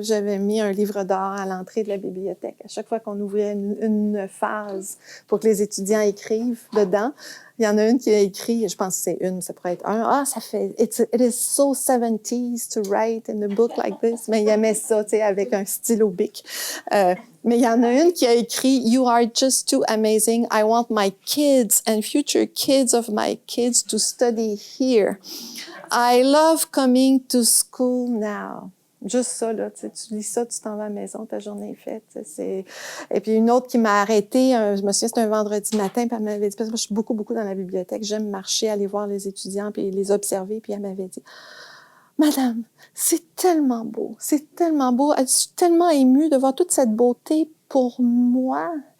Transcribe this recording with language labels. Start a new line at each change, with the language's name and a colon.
French: J'avais mis un livre d'art à l'entrée de la bibliothèque. À chaque fois qu'on ouvrait une phase pour que les étudiants écrivent dedans, il y en a une qui a écrit, je pense que c'est une, ça pourrait être un. Ça fait,
English: it is so 70s to write in a book like this.
French: Mais il aimait ça, tu sais, avec un stylo bic. Mais il y en a une qui a écrit,
English: You are just too amazing. I want my kids and future kids of my kids to study here. I love coming to school now.
French: Juste ça, là, tu lis ça, tu t'en vas à la maison, ta journée est faite. Et puis une autre qui m'a arrêtée, je me souviens, c'était un vendredi matin, puis elle m'avait dit, parce que moi, je suis beaucoup dans la bibliothèque, j'aime marcher, aller voir les étudiants, puis les observer, puis elle m'avait dit, Madame, c'est tellement beau, je suis tellement émue de voir toute cette beauté pour moi.